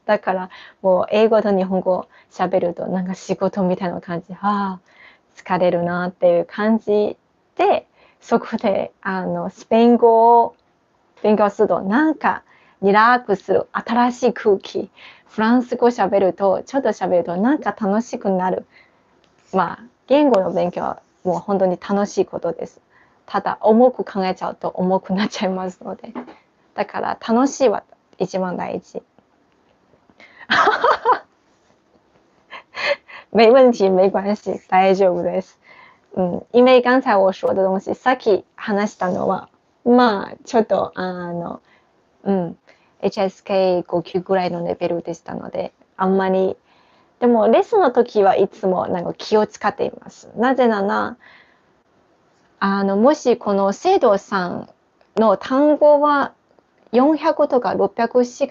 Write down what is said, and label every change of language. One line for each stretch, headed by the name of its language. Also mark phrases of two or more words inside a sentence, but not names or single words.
Japanese: だからもう英語と日本語を喋るとなんか仕事みたいな感じ、疲れるなっていう感じで、そこでスペイン語を勉強するとなんかリラックスする新しい空気、フランス語喋るとちょっと喋るとなんか楽しくなる。言語の勉強はもう本当に楽しいことです。ただ重く考えちゃうと重くなっちゃいますので、だから楽しいは一番大事。
Chinese: 没问题，没关系，
Japanese: 大丈夫です。
Chinese: 因为刚才我说的东西、
Japanese: さっき話したのはちょっとHSK5 級ぐらいのレベルでしたので、あんまり、でもレッスンの時はいつもなんか気を使っています。なぜならもしこの生徒さんの単語は400とか600し